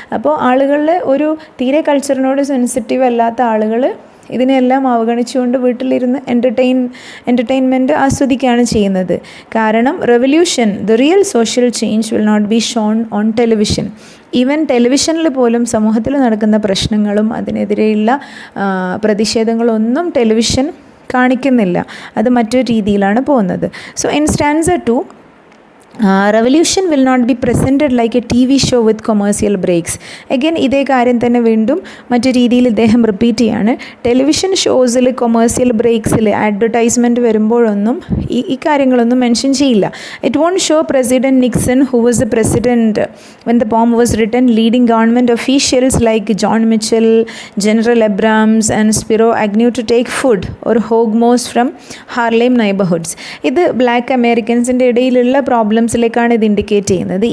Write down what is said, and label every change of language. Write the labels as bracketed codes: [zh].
[ml] അപ്പോൾ ആളുകളിൽ ഒരു തീരെ കൾച്ചറിനോട് സെൻസിറ്റീവ് അല്ലാത്ത ആളുകൾ ഇതിനെല്ലാം അവഗണിച്ചുകൊണ്ട് വീട്ടിലിരുന്ന് എൻ്റർടൈൻമെൻറ്റ് ആസ്വദിക്കുകയാണ് ചെയ്യുന്നത്. കാരണം [en] Revolution, the real social change will not be shown on television. [ml] Even ടെലിവിഷനിൽ പോലും സമൂഹത്തിൽ നടക്കുന്ന പ്രശ്നങ്ങളും അതിനെതിരെയുള്ള പ്രതിഷേധങ്ങളൊന്നും ടെലിവിഷൻ കാണിക്കുന്നില്ല, അത് മറ്റൊരു രീതിയിലാണ് പോകുന്നത്. [en] So instance 2, revolution will not be presented like a TV show with commercial breaks. [ml] Again ഇതേ കാര്യം തന്നെ വീണ്ടും മറ്റു രീതിയിൽ ഇദ്ദേഹം റിപ്പീറ്റ് ചെയ്യാണ്. ടെലിവിഷൻ ഷോസിൽ കൊമേഴ്സ്യൽ ബ്രേക്സിൽ അഡ്വർടൈസ്മെൻറ്റ് വരുമ്പോഴൊന്നും ഈ കാര്യങ്ങളൊന്നും മെൻഷൻ ചെയ്യില്ല. [en] It won't show president Nixon, who was the president when the poem was written, leading government officials like John Mitchell, General Abrams and Spiro Agnew to take food or hogmos from Harlem neighborhoods. [ml] ഇത് black അമേരിക്കൻസിൻ്റെ ഇടയിലുള്ള പ്രോബ്ലംസിലേക്കാണ് ഇത് indicate ചെയ്യുന്നത്.